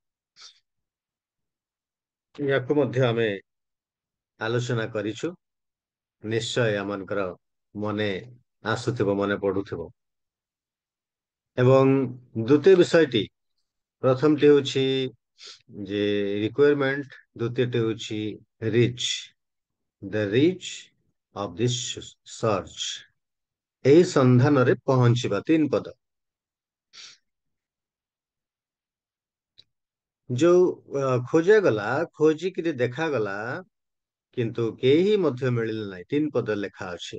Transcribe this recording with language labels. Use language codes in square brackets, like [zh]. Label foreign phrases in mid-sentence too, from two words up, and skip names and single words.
[or] ଯାକୁ ମଧ୍ୟ ଆମେ ଆଲୋଚନା କରିଛୁ। ନିଶ୍ଚୟ ଆପଣଙ୍କର ମନେ ଆସୁଥିବ, ମନେ ପଡୁଥିବ। ଏବଂ ଦ୍ୱିତୀୟ ବିଷୟଟି ପ୍ରଥମଟି ହେଉଛି ଯେ ରିକ୍ୱାୟରମେଣ୍ଟ, ଦ୍ୱିତୀୟଟି ହେଉଛି ରିଚ, [en] the reach of this search. [or] ଏହି ସନ୍ଧାନ ରେ ପହଞ୍ଚିବା, ତିନି ପଦ। ଯୋ ଖୋଜା ଗଲା, ଖୋଜିକରି ଦେଖା ଗଲା, କିନ୍ତୁ କେହି ମଧ୍ୟ ମିଳିଲ ନାହିଁ। ତିନି ପଦ ଲେଖା ଅଛି।